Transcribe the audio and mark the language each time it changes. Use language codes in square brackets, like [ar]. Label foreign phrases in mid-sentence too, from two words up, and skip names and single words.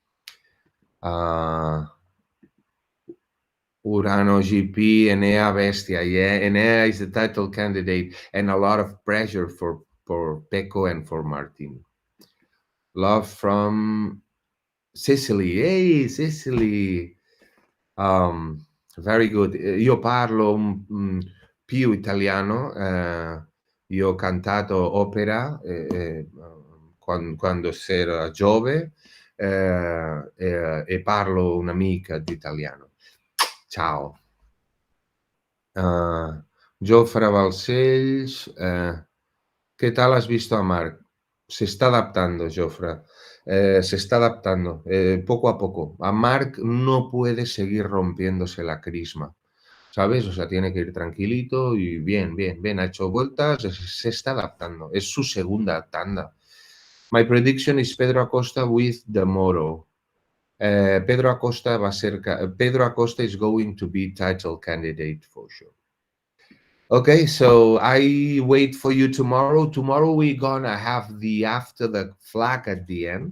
[en] Uh, Urano GP, Enea Bestia. Yeah, Enea is the title candidate, and a lot of pressure for Pecco and for Martin. Love from Sicily. Hey, Sicily. Um, Very good. [it] Io parlo più italiano. Io ho cantato opera quando ero giovane e parlo un'amica di italiano. Ciao. [es] Jofre Balcells, ¿qué tal has visto a Marc? Se está adaptando, Jofre. Se está adaptando poco a poco. A Marc no puede seguir rompiéndose la crisma, ¿sabes? O sea, tiene que ir tranquilito y bien. Ha hecho vueltas, se está adaptando. Es su segunda tanda. [en] My prediction is Pedro Acosta with the Moro. Pedro Acosta Pedro Acosta is going to be title candidate for sure. Okay, so I wait for you tomorrow. Tomorrow we're gonna have the after the flag at the end.